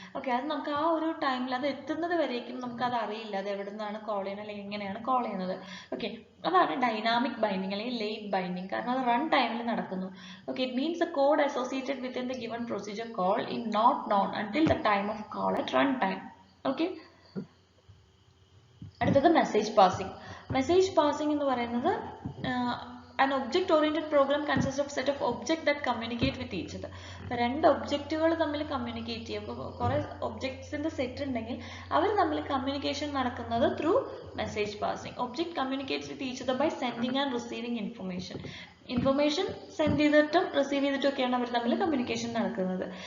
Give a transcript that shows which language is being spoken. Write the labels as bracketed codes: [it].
[ml] Okay, അത് നമുക്ക് ആ ഒരു ടൈമിൽ അത് എത്തുന്നത് വരേക്കും നമുക്കത് അറിയില്ല, അത് എവിടെ നിന്നാണ് കോൾ ചെയ്യുന്നത് അല്ലെങ്കിൽ എങ്ങനെയാണ് കോൾ ചെയ്യുന്നത്. ഓക്കെ, അതാണ് ഡൈനാമിക് ബൈൻഡിങ് അല്ലെങ്കിൽ ലേറ്റ് ബൈൻഡിങ്, കാരണം അത് റൺ ടൈമിൽ നടക്കുന്നു. [en] Okay, it means the code associated within the given procedure call in not known until the time of call at run time. [ml] Okay, അടുത്തത് മെസ്സേജ് പാസിംഗ്. മെസ്സേജ് പാസിംഗ് എന്ന് പറയുന്നത് [en] an object oriented program consists of set of objects that communicate with each other. [ml] അപ്പോൾ രണ്ട് ഒബ്ജക്റ്റുകൾ തമ്മിൽ communicate ചെയ്യും. അപ്പോൾ കുറേ ഒബ്ജക്ട്സിൻ്റെ സെറ്റ് ഉണ്ടെങ്കിൽ അവർ തമ്മിൽ കമ്മ്യൂണിക്കേഷൻ നടക്കുന്നത് [en] Through message passing. Object communicates with each other by sending and receiving information [ml] send ചെയ്തിട്ടും റിസീവ് ചെയ്തിട്ടും ഒക്കെയാണ് അവർ തമ്മിൽ കമ്മ്യൂണിക്കേഷൻ നടക്കുന്നത്.